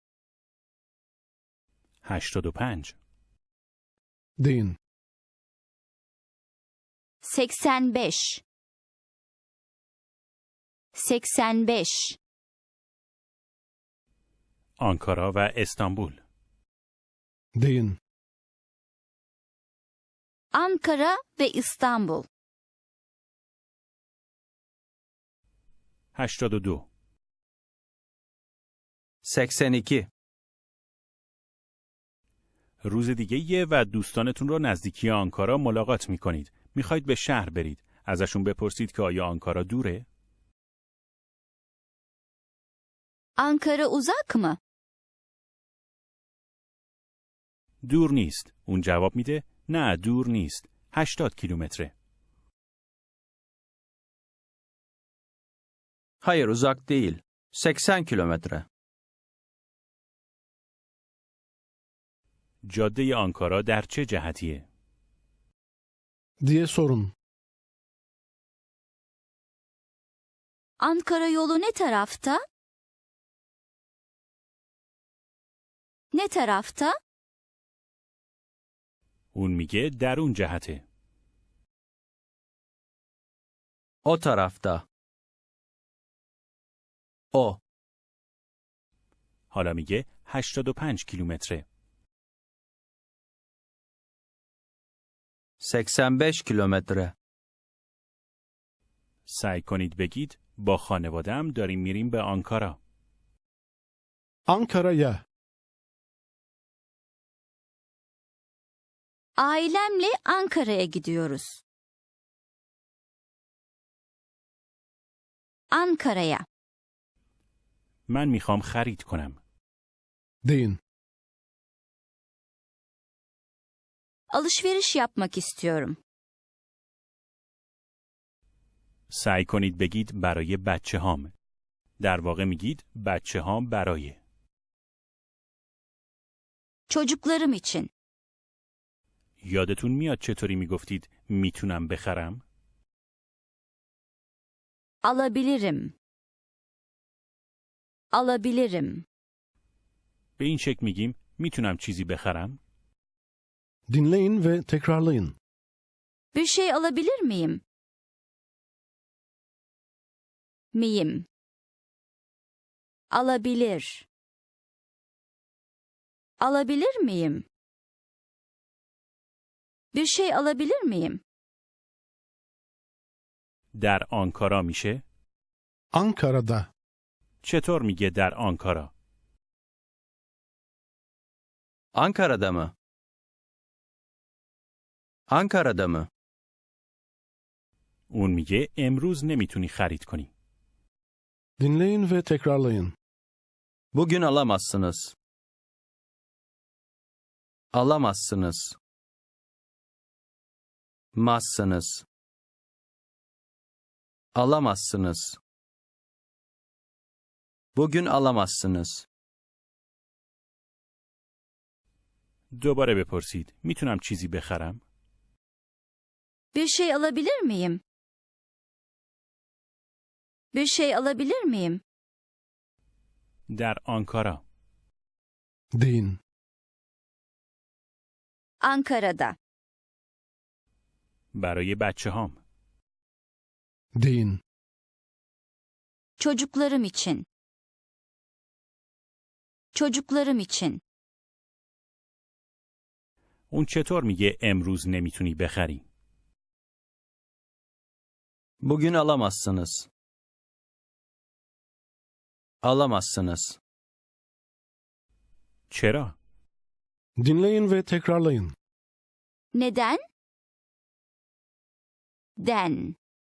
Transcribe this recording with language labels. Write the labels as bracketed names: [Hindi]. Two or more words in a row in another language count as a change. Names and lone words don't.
[Turkish] 85. Deyin. 85. 85. [Persian] آنکارا و استانبول. [Turkish] Deyin. Ankara ve İstanbul. 82. 82. [Persian] روز دیگه یه و دوستانتون رو نزدیکی آنکارا ملاقات میکنید. میخواید به شهر برید. ازشون بپرسید که آیا آنکارا دوره؟ [Turkish] Ankara uzak mı? [Persian] دور نیست. اون جواب میده نه دور نیست. 80 کیلومتره. [Turkish] Hayır, uzak değil. 80 kilometre. [Persian] جاده آنکارا در چه جهتیه؟ [Turkish] diye sorun. Ankara yolu ne tarafta? Ne tarafta? [Persian] اون میگه در اون جهته. [Turkish] O tarafta. O. [Persian] حالا میگه 85 کیلومتره. [Turkish] 85 kilometre. [Persian] سعی کنید بگید با خانواده‌ام داریم میریم به آنکارا. [Turkish] Ankara'ya. Ailemle Ankara'ya gidiyoruz. Ankara'ya. [Persian] من میخوام خرید کنم. [Turkish] Deyin. Alışveriş yapmak istiyorum. [Persian] سعی کنید بگید برای بچه هام. در واقع میگید بچه هام برای. [Turkish] Çocuklarım için. [Persian] یادتون میاد چطوری میگفتید میتونم بخرم؟ [Turkish] Alabilirim. Alabilirim. [Persian] به این شکل میگیم میتونم چیزی بخرم؟ [Turkish] Dinleyin ve tekrarlayın. Bir şey alabilir miyim? Miyim? Alabilir. Alabilir miyim? Bir şey alabilir miyim? [Persian] در آنکارا میشه؟ [Turkish] Ankara'da. [Persian] چطور میگه در آنکارا؟ [Turkish] Ankara'da mı? Ankara'da mı? [Persian] اون میگه امروز نمیتونی خرید کنی. [Turkish] Dinleyin ve tekrarlayın. Bugün alamazsınız. Alamazsınız. Mazsınız. Alamazsınız. Bugün alamazsınız. [Persian] دوباره بپرسید میتونم چیزی بخرم؟ [Turkish] Bir şey alabilir miyim? Bir şey alabilir miyim? [Persian] در آنکارا. [Turkish] Deyin. Ankara'da. [Persian] برای بچه هام. [Turkish] Deyin. Çocuklarım için. Çocuklarım için. [Persian] اون چطور میگه امروز نمیتونی بخری؟ [Turkish] Bugün alamazsınız. Alamazsınız. [Persian] چرا؟ [Turkish] Dinleyin ve tekrarlayın. Neden? Den.